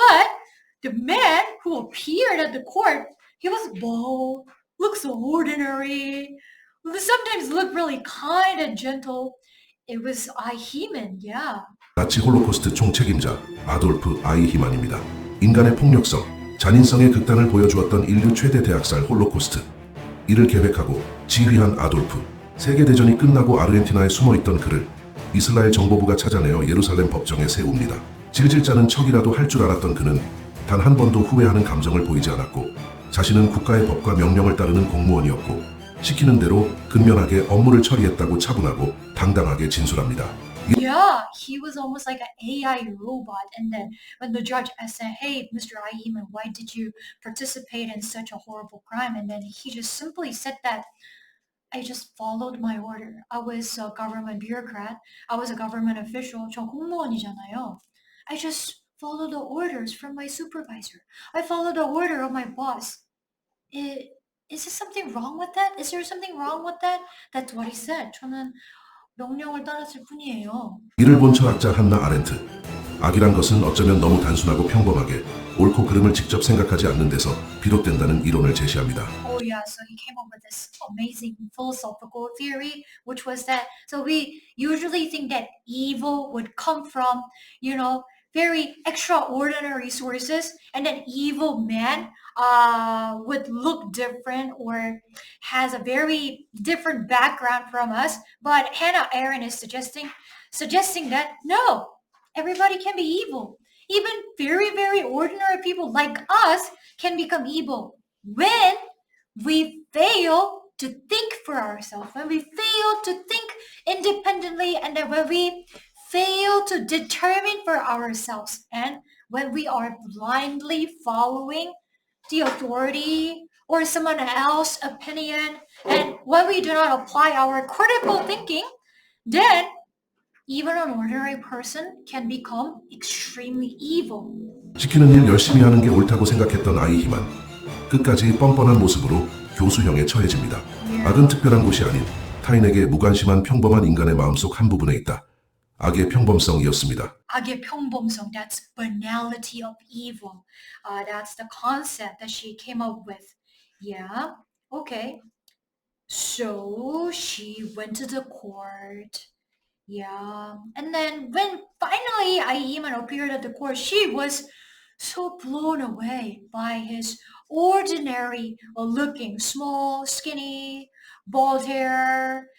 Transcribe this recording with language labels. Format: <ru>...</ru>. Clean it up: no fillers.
<en>But the man who appeared at the court, he was bald, looked so ordinary, sometimes looked really kind and gentle. It was Ahiman, yeah.</en> <ko>나치 홀로코스트 총책임자 아돌프 아이히만입니다. 인간의 폭력성, 잔인성의 극단을 보여주었던 인류 최대 대학살 홀로코스트. 이를 계획하고 지휘한 아돌프. 세계대전이 끝나고 아르헨티나에 숨어있던 그를 이스라엘 정보부가 찾아내어 예루살렘 법정에 세웁니다. 질질 짜는 척이라도 할 줄 알았던 그는 단 한 번도 후회하는 감정을 보이지 않았고 자신은 국가의 법과 명령을 따르는 공무원이었고 시키는 대로 근면하게 업무를 처리했다고 차분하고 당당하게 진술합니다.</ko> <en>Yeah, he was almost like an AI robot. And then when the judge asked him, hey, Mr. Aiman, why did you participate in such a horrible crime? And then he just simply said that I just followed my order. I was a government bureaucrat. I was a government official.</en> <ko>저 공무원이잖아요.</ko> <en>I just followed the orders from my supervisor. I followed the order of my boss. Is there something wrong with that? Is there something wrong with that? That's what he said.</en> <ko>저는 명령을 따랐을 뿐이에요. 이를 본 철학자 한나 아렌트. 악이란 것은 어쩌면 너무 단순하고 평범하게 옳고 그름을 직접 생각하지 않는 데서 비롯된다는 이론을 제시합니다.</ko> <en>Oh yeah, so he came up with this amazing philosophical theory, which was that, so we usually think that evil would come from, very extraordinary sources, and an evil man would look different or has a very different background from us. But Hannah Arendt is suggesting that no, everybody can be evil. Even very, very ordinary people like us can become evil when we fail to think for ourselves, when we fail to think independently, and then when we fail to determine for ourselves, and when we are blindly following the authority or someone else's opinion, and when we do not apply our critical thinking, then even an ordinary person can become extremely evil.</en> <ko>시키는 일 열심히 하는 게 옳다고 생각했던 아이히만 끝까지 뻔뻔한 모습으로 교수형에 처해집니다. 악은 특별한 곳이 아닌 타인에게 무관심한 평범한 인간의 마음속 한 부분에 있다. 악의 평범성이었습니다. 악의 평범성,</ko> <en>that's banality of evil. That's the concept that she came up with. Yeah, okay. So she went to the court. Yeah, and then when finally Aiman appeared at the court, she was so blown away by his ordinary looking, small, skinny, bald hair.</en>